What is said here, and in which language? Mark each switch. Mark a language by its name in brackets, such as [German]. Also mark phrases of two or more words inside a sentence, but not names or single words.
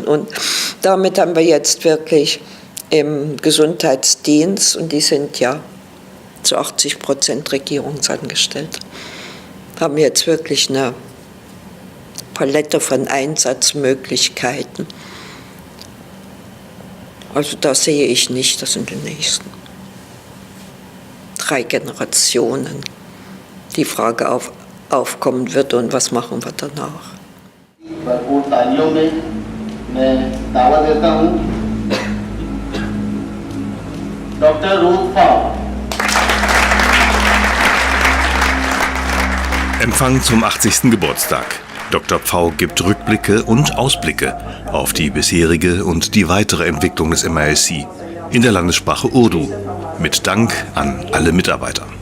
[German] Und damit haben wir jetzt wirklich im Gesundheitsdienst, und die sind ja zu 80% Regierungsangestellt, haben wir jetzt wirklich eine Palette von Einsatzmöglichkeiten. Also da sehe ich nicht, dass in den nächsten 3 Generationen die Frage aufkommen wird, und was machen wir danach. [Hindi] भरपूर तालियों में मैं दावा देता हूँ डॉक्टर रूथ फाउ। [German] Empfang zum 80. Geburtstag. Dr. Pfau gibt Rückblicke und Ausblicke auf die bisherige und die weitere Entwicklung des MISC in der Landessprache Urdu, mit Dank an alle Mitarbeiter.